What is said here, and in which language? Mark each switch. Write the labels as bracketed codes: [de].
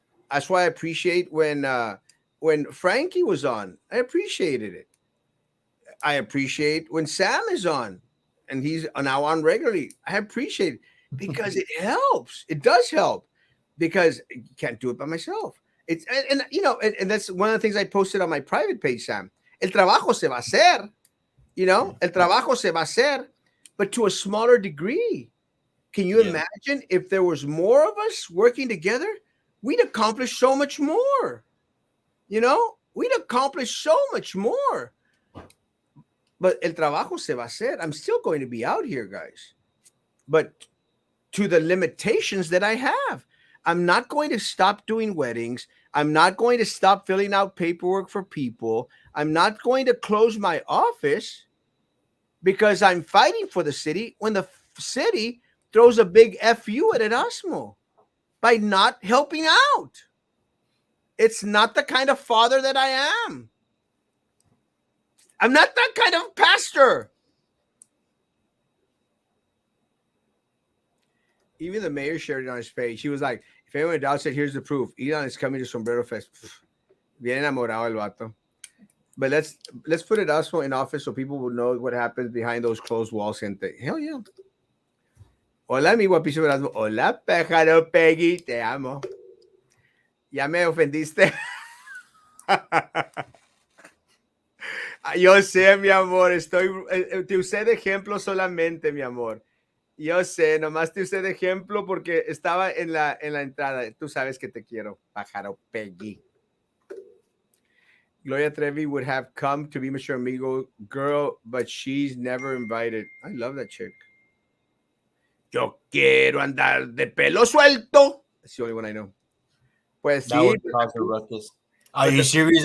[en] That's why I appreciate when Frankie was on. I appreciated it. I appreciate when Sam is on, and he's now on regularly. I appreciate it because it helps. It does help, because you can't do it by myself. It's and that's one of the things I posted on my private page, Sam. [es] El trabajo se va a hacer, el trabajo se va a hacer, [en] but to a smaller degree. Can you Yeah, imagine if there was more of us working together? We'd accomplish so much more. We'd accomplish so much more. [es] But el trabajo se va a hacer. [en] I'm still going to be out here, guys. But to the limitations that I have. I'm not going to stop doing weddings. I'm not going to stop filling out paperwork for people. I'm not going to close my office because I'm fighting for the city when the city throws a big FU at Erasmo by not helping out. It's not the kind of father that I am. I'm not that kind of pastor. Even the mayor shared it on his page. He was like, if anyone doubts it, here's the proof. Elon is coming to Sombrero Fest. [es] Bien enamorado el vato. [en] But let's put it also in office so people will know what happens behind those closed walls. Gente. Hell yeah. [es] Hola, mi guapísimo Erasmo. Hola, pájaro Peggy. Te amo. Ya me ofendiste. Yo sé, mi amor. Te usé de ejemplo solamente, mi amor. Yo sé, nomás te usé de ejemplo porque estaba en la entrada. Tú sabes que te quiero, pájaro Peggy. [en] Gloria Trevi would have come to be Mr. Amigo girl, but she's never invited. I love that chick. [es] Yo quiero andar de pelo suelto. [en] That's the only one I know. [es] Pues [en] That [es] sí, [en] would cause a ruckus. Are but you serious?